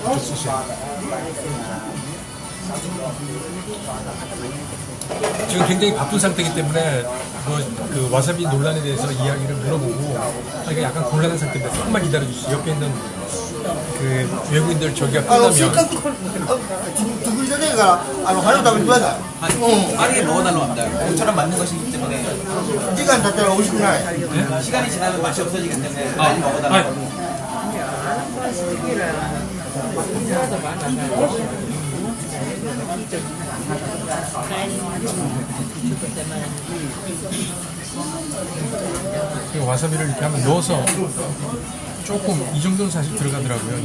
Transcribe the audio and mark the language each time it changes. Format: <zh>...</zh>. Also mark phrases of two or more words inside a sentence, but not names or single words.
<ko>그쪽 스시. 지금 굉장히 바쁜 상태이기 때문에 그 와사비 논란에 대해서 이야기를 물어보고 하기가 약간 곤란한 상태인데 조금만 기다려주시죠. 옆에 있는 그 외국인들 저기가</ko> <ja>せっか</ja> <ko>끝나면</ko> <ja>く作りじゃねえから早く食べてください。</ja> <ko>아니 빠르게 먹어달라고 합니다. 저처럼 맞는 것이기 때문에</ko> <ja>時間経ったら美味しくない。</ja> <ko>시간이 지나면 맛이 없어지기 때문에 빨리 먹어달라고. 와사비를 이렇게 한번 넣어서 조금 이 정도는 사실 들어가더라고요.</ko>